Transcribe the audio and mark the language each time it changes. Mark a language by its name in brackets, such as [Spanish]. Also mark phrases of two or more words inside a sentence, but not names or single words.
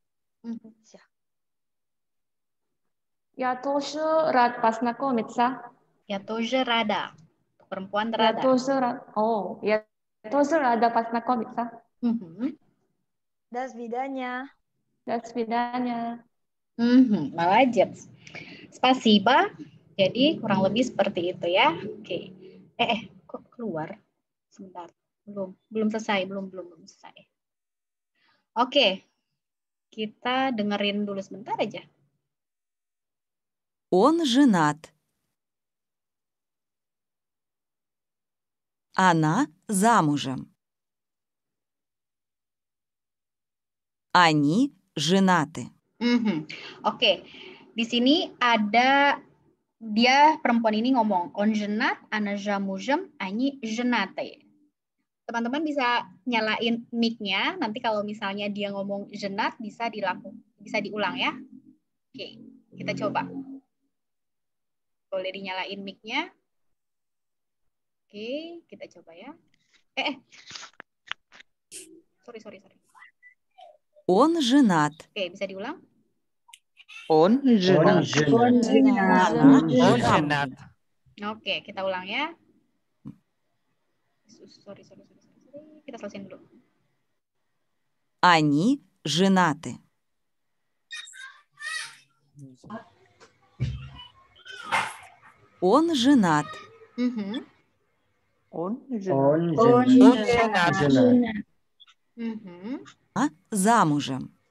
[Russian] Я тоже рад познакомиться. Я тоже рада. [Indonesian] Perempuan Rada. [Russian] Я тоже рада познакомиться. До свидания. До свидания. Молодец. Spasiba. [Indonesian] Jadi kurang lebih seperti itu ya. Oke. Kok keluar? Sebentar. Belum selesai. Belum selesai. Oke. Kita dengerin dulu sebentar aja. [Russian] Он женат. Она замужем. Они женаты. [Indonesian] Oke. Di sini ada dia perempuan ini ngomong [Russian] он женат, она замужем, они женаты. [Indonesian] Teman-teman bisa nyalain mic-nya. Nanti kalau misalnya dia ngomong женат bisa diulang ya. Oke, kita coba. Boleh dinyalain mic-nya. Oke, kita coba ya. Sorry. [Russian] Он женат. [Indonesian] Oke, bisa diulang? [Russian] Он женат. [Indonesian] Oke, kita ulang ya. Sorry. Kita selesaiin dulu. [Russian] Они женаты. Он женат. Он женат. Замужем.